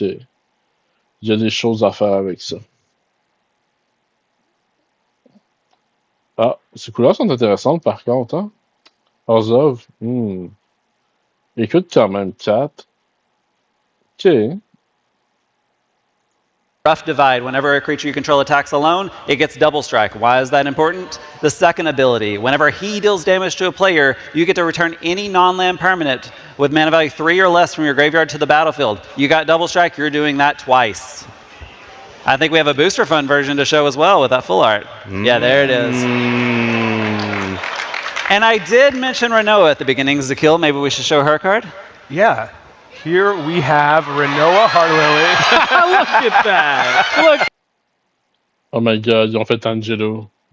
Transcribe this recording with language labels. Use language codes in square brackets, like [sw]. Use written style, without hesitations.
[fr] Il y a des choses à faire avec ça. Ah, ces couleurs sont intéressantes par contre, hein? Orzhov, écoute quand même 4. Ok. Rough Divide. [en] Whenever a creature you control attacks alone, it gets double strike. Why is that important? The second ability. Whenever he deals damage to a player, you get to return any non-land permanent with mana value 3 or less from your graveyard to the battlefield. You got double strike, you're doing that twice. I think we have a booster fund version to show as well with that full art. Yeah, there it is. And I did mention Renoa at the beginning, Zakil. Maybe we should show her card? Yeah. Here we have Renoa Heartlily. Look at that. Look. Oh my god, [fr] ils ont fait Angelo.